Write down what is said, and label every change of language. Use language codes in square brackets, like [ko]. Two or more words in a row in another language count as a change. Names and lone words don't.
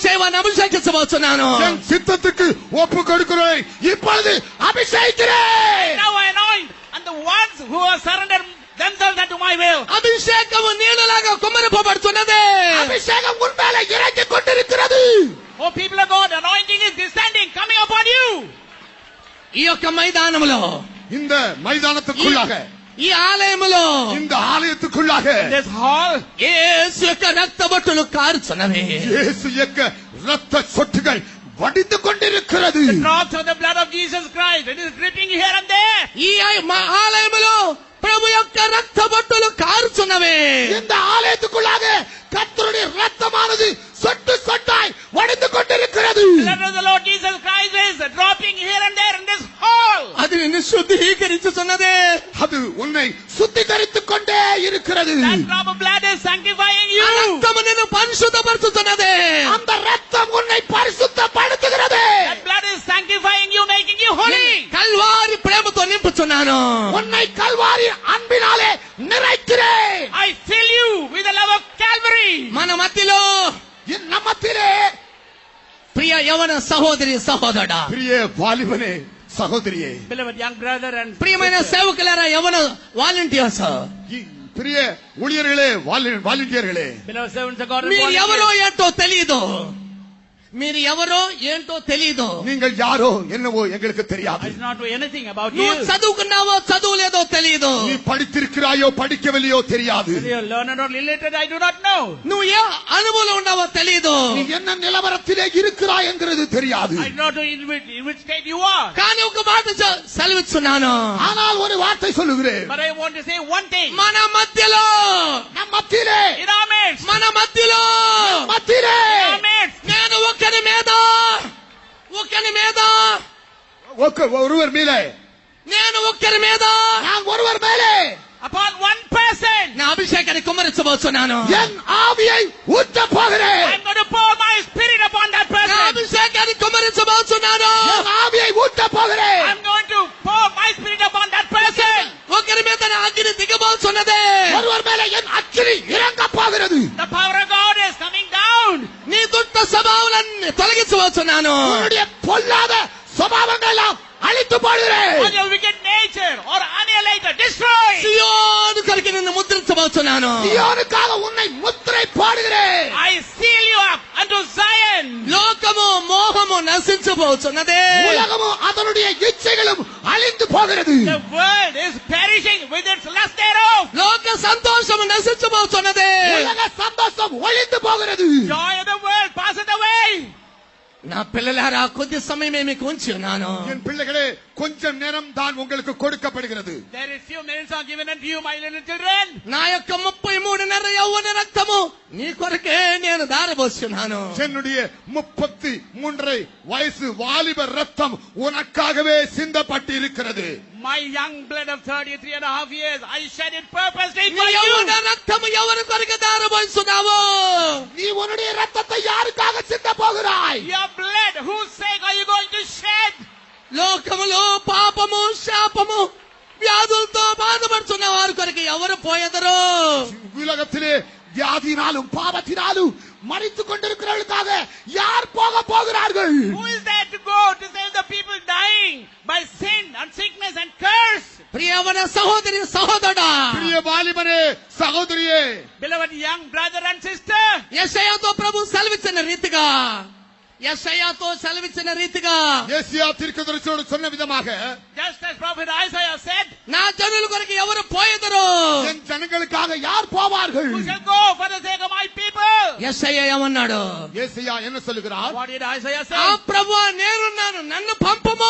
[te] వారిని అభిషేకించబోతున్నాను. [ta] என் சித்தத்துக்கு ஒப்பு கொடுக்கிறேன், இப்பொழுது அபிஷேகிக்கிறேன். [en] Now I anoint, and the ones who are surrendered themselves unto my will. [te] అభిషేకము నీళ్ళలాగా కుమ్మరింపబడుతున్నది. [ta] அபிஷேகம் உன் மேல இறங்கிக் கொண்டிருக்கிறது. [en] Oh, people of God, anointing is descending, coming upon you. [te] ఈ యొక్క మైదానములో, [ta] இந்த மைதானத்துக்குள்ளாக, [te] ఈ ఆలయములో, [ta] இந்த ஆலயத்துக்குள்ளாக [en] This hall, [te] యేసు యొక్క రక్తబొట్టులు కారుచున్నవి. [ta] இயேசு యొక్క ரத்த சொட்டுகள் வடிந்து கொண்டிருக்கிறது. [en] the drops of the blood of Jesus Christ, it is dripping here and there. [te] ఈ ఆలయములో ప్రభు యొక్క రక్తబొట్టులు కారుచున్నవి. [ta] இந்த ஆலயத்துக்குள்ளாக கர்த்தருடைய ரத்தமானது சொட்டு சொட்டாய் வடிந்து கொண்டிருக்கிறது. [en] The blood of the Lord Jesus Christ is dropping here and there in this hall. [te] అది నిన్ను శుద్ధీకరించుతున్నది. [ta] அது உன்னை சுத்திகரித்துக் கொண்டே இருக்கிறது. [en] That drop of blood is sanctifying you. [te] ఆ రక్తము నిన్ను పరిశుద్ధపరుచుతున్నది. [ta] அந்த ரத்தம் உன்னை பரிசுத்தப்படுத்துகிறது. [en] That blood is sanctifying you, making you holy. [te] కల్వారి ప్రేమతో నింపుచున్నాను. [ta] உன்னை கல்வாரி அன்பினாலே நிறைக்கிறேன். [en] I fill you with the love of Calvary. [te] మన మధ్యలో [ta] நம்மத்திலே [te] ప్రియ యవన సహోదరి సహోదరుడా, [ta] பிரிய வாலிபனே சகோதரியே, [en] Beloved young brother and [te] ప్రియమైన [en] sister. [te] సేవకులారా, యవన వాలంటీర్స్, [ta] பிரிய ஊழியர்களே, வாலண்டியர்களே, [en] Beloved servants of God and [te] మీరు [en] volunteers. [te] ఎవరో ఏంటో తెలీదు. మీరు ఎవరో ఏంటో తెలీదు. [ta] நீங்கள் யாரோ என்னவோ எங்களுக்கு தெரியாது. [en] I do not know anything about [te] నువ్వు [en] you. [te] చదువుకున్నావో చదువులేదో తెలీదు. [ta] நீ படித்திருக்கிறாயோ படிக்கவில்லையோ தெரியாது. [en] Whether you are learned or illiterate, I do not know. [te] నువ్వు ఏ అనుభవంలో ఉన్నావో తెలీదు. [ta] நீ என்ன நிலவரத்திலே இருக்கிறாய் என்கிறது தெரியாது. [en] I do not know in which state you are. [te] కానీ ఒక మాట సెలవిస్తున్నాను. [ta] ஆனால் ஒரு வார்த்தை சொல்லுகிறேன். [en] But I want to say one thing. [te] మన మధ్యలో, [ta] நம் மத்தியிலே, [en] In our midst. [te] మన మధ్యలో [ta] மத்தியிலே [en] In our midst. [te] నేను ఒకరి మీద [ta] ஒருவர் மேலே, [te] నేను ఒకరి మీద [ta] நான் ஒருவர் மேலே [en] Upon one person. [te] నా అభిషేకాన్ని కుమ్మరించబోతున్నాను. [ta] என் ஆவியை ஊற்றப் போகிறேன். [en] I'm going to pour my spirit upon that [te] నా [en] person. [te] అభిషేకాన్ని కుమ్మరించబోతున్నాను. [ta] என் ஆவியை ஊற்றப் போகிறேன். [en] I'm going to pour my spirit upon that person. [te] ఒకరి మీద నా అగ్ని దిగబోతున్నదే. [ta] ஒருவர் மேலே என் அக்கினி இறங்கப் போகிறது. [en] The power of God is coming down. [te] నీ దుష్ట స్వభావాలన్నీ తొలగించబోతున్నాను. [ta] உன்னுடைய பொல்லாத சுபாவங்கள் எல்லாம் அழித்து போடுகிறேன். [en] All your wicked nature or annihilated, destroy. [te] సియోను కొరకు నిన్ను ముద్రించబోతున్నాను. [ta] சீயோனுக்காக உன்னை முத்திரை போடுகிறேன். [en] I seal you up unto Zion. [te] లోకము మోహము నశించబోతున్నదే. [ta] உலகமும் அதனுடைய இச்சைகளும் அழிந்து போகிறது. [en] The world is perishing with its lust thereof. [te] లోక సంతోషము నశించబోతున్నదే. [ta] உலக சந்தோஷம் ஒழிந்து போகிறது. [en] Joy of the world passeth away. [te] నా పిల్లలారా, కొద్ది సమయమే మీకు ఉంచి ఉన్నాను. [ta] என் பிள்ளைகளே, கொஞ்சம் நேரம் தான் உங்களுக்கு கொடுக்கப்படுகிறது. [en] There is few minutes are given unto you, my little children. [te] నా యొక్క 33 యవ్వన రక్తము నీ కొరకే నేను దారబోస్తున్నాను. [ta] என்னுடைய 33 வயசு வாலிப ரத்தம் உனக்காகவே சிந்தப்பட்டு இருக்கிறது. [en] My young blood of 33 and a half years, I shed it purposely [te] నీ [en] for you. [te] యవ్వన రక్తము ఎవరి కొరకు దారబోస్తున్నావు? [ta] நீ உன்னுடைய ரத்தத்தை யாருக்காக சிந்த போகிறாய்? [en] Your blood, whose sake are you going to shed? [te] లోకములో పాపము, శాపము, వ్యాధులతో బాధపడుతున్న వారి కొరకు ఎవరు పోయెదరు? [ta] உலகத்திலே வியாதினாலும் பாவத்தினாலும் மரித்துக் கொண்டிருக்கிறவர்களுக்காக யார் போக போகிறார்கள்? [en] Who is there to go to save the people dying by sin and sickness and curse? [te] ప్రియవన సహోదరి సహోదరుడా, [ta] பிரிய வாலிபனே, சகோதரியே, [en] Beloved young brother and sister, [te] యెషయాతో ప్రభు సెలవిచ్చిన రీతిగా, యెషయాతో సెలవిచ్చిన రీతిగా [ta] ஏசியா தீர்க்கதரிசியோடு சொன்ன விதமாக, [en] just as prophet Isaiah said, [te] నా జనుల కొరకు ఎవరు పోయెదరు? [ta] என் ஜனங்களுக்காக யார் போவார்கள்? [en] who shall go for the sake of my people? [te] యెషయా ఏమన్నాడు? [ta] ஏசியா என்ன சொல்லுகிறார்? [en] What did Isaiah [te] ఆ [en] say? [te] ప్రభువా, నేనున్నాను, నన్ను పంపుము.